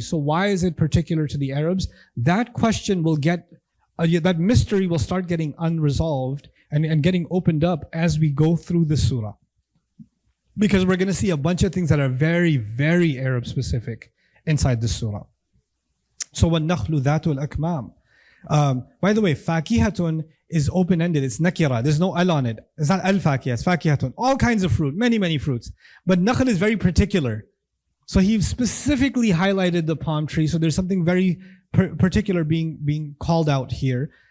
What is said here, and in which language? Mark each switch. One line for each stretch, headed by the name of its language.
English: So why is it particular to the Arabs? That question will that mystery will start getting unresolved and getting opened up as we go through the surah. Because we're going to see a bunch of things that are very, very Arab specific inside this surah.
Arabic: So وَالنَّخْلُ ذَاتُ الْأَكْمَامِ.
English: By the way, fakihatun is open-ended. It's nakira. There's no al on it. It's not al-fakiyah. It's fakihatun. All kinds of fruit. Many, many fruits. But nakhl is very particular. So he specifically highlighted the palm tree. So there's something very particular being called out here.